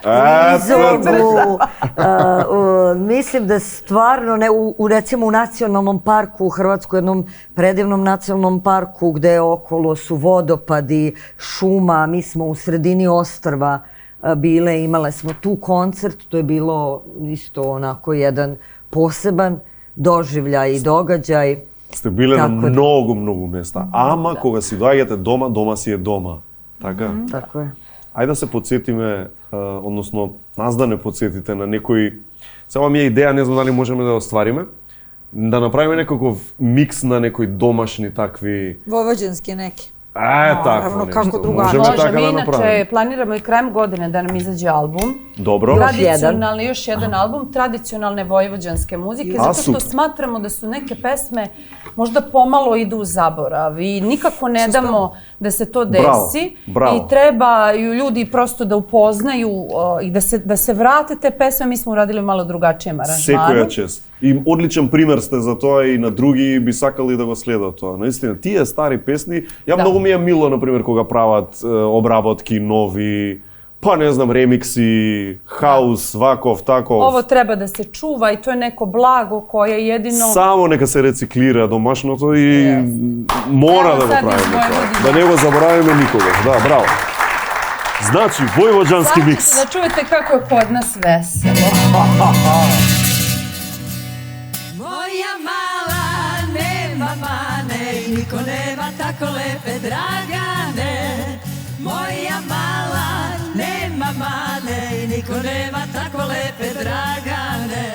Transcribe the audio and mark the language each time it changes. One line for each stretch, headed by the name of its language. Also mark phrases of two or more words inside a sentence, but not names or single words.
Serbian: Mislim da stvarno, recimo u nacionalnom parku u Hrvatskoj, jednom predivnom nacionalnom parku gde okolo su vodopadi, šuma, mi smo u sredini ostrva bile, imale smo tu koncert, to je bilo isto onako jedan poseban doživljaj i događaj.
Macedonian: Сте биле на многу места, ама кога си доаѓате дома, дома си е дома. Така? Така е. Ајде да се подсетиме, односно нас да не подсетите на некои... Сега ми е идеја, не знам дали можеме да ја оствариме, да направиме некаков микс на некои домашни такви...
Serbian: Vojvođanski neki. Tako nešto. Možemo tako da napravimo. Inače, planiramo i krajem godine da nam izađe album. Dobro. Tradicionalni, još jedan album, tradicionalne vojvođanske muzike, zato što smatramo da su neke pesme možda pomalo idu u zaborav i nikako ne damo da se to desi. I trebaju ljudi prosto da upoznaju i da se vrate te pesme. Mi smo uradili malo drugačijem aranžmanu.
Macedonian: Секоја чест. И одличен пример сте за тоа и на други би сакали да го следат тоа. Наистина, тие стари песни, ја многу ми е мило, например, кога прават обработки нови, па не знам, ремикси, хаус, ваков, таков.
Serbian: Ovo treba da se čuva i to je neko blago koje jedino...
Macedonian: Само нека се рециклира домашното и мора да го правиме тоа. Да не го заборавиме никогаш. Да, браво.
Serbian: Znači, vojvođanski Sad miks. ćete da čujete kako je kod nas veselo. Moja mala nema mane i niko nema tako lepe Dragane. Moja mala nema mane i niko nema tako lepe Dragane.